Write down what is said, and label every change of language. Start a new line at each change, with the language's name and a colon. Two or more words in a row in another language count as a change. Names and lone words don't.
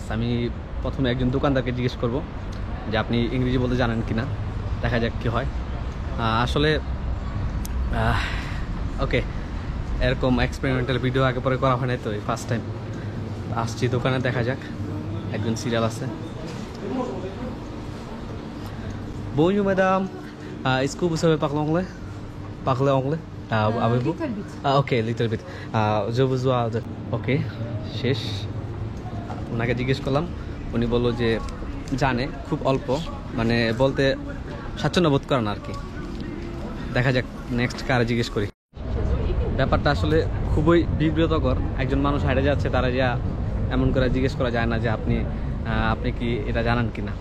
Bangla: আমি প্রথমে একজন দোকানদারকে জিজ্ঞেস করব যে আপনি ইংরেজি বলতে জানেন কিনা, দেখা যাক কি হয়। আসলে ওকে, এরকম এক্সপেরিমেন্টাল ভিডিও আগে পরে করা হয় না, তো
English: first time
Bangla: আসছি দোকানে, দেখা যাক। একজন সিরিয়াল আছে।
French: Bonjour madame, est-ce que vous savez parler anglais? Parler anglais? Avez-vous?
English: Little bit. Okay, little bit.
French: Je vous dois.
Bangla: ওকে, শেষ। ওনাকে জিজ্ঞেস করলাম, উনি বললো যে জানে খুব অল্প, মানে বলতে স্বাচ্ছন্দ্য বোধ করেন আর কি। দেখা যাক নেক্সট কারে জিজ্ঞেস করি। ব্যাপারটা আসলে খুবই বিব্রতকর। একজন মানুষ হাইটে যাচ্ছে, তারা যা এমন করে জিজ্ঞেস করা যায় না যে আপনি কি এটা জানেন কি না।